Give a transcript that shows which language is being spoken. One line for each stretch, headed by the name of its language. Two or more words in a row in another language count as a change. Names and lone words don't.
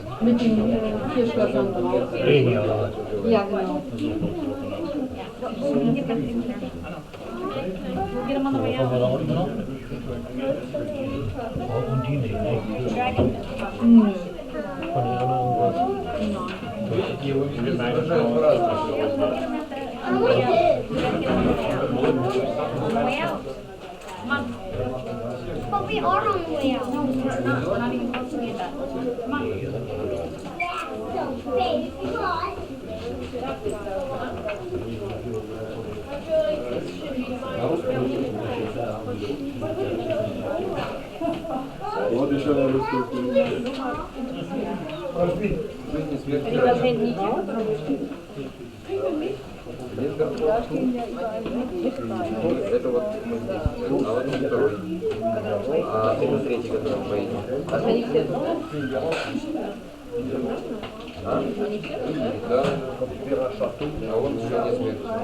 German: Mit den 4 Schlössern drauf. Hier, oder was? Ja, genau. Und die nicht, ne? Nö. Von den anderen was?
English: But we are on the way out. No, we're not. We're not even close to the end. Come on. So big. Come on.
Russian: Вот еще надо
German: Da stehen ja überall
Russian: Это вот а вот второй. А это третий, который поедет. Они все туда? А? Да. А он еще не смерть.